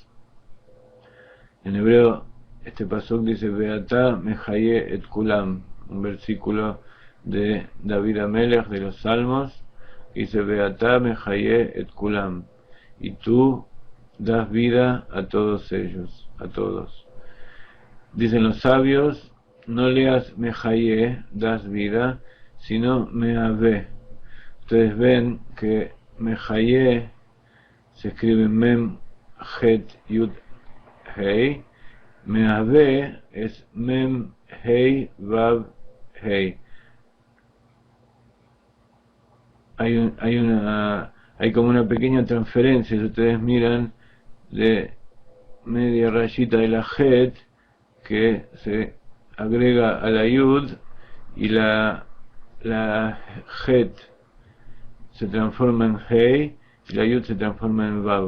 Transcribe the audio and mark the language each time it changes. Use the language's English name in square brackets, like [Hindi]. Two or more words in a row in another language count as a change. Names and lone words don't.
[Spanish] En hebreo este pasuk dice [Hebrew] ואתה מחיה את כולם, [Spanish] un versículo de David Amelech de los Salmos, dice [Hebrew] ואתה מחיה את כולם, [Spanish] y tú das vida a todos ellos, a todos. Dicen los sabios, no leas mejaye, das vida, sino meave. Ustedes ven que mejaye se escribe [Hebrew] מם, חית, יוד, הא. [Spanish] Meave es [Hebrew] מם, הא, וו, [Spanish] hei. Hay como una pequeña transferencia, si ustedes miran, de media rayita de la het que se agrega a la yud y la het se transforma en hei y la yud se transforma en vav.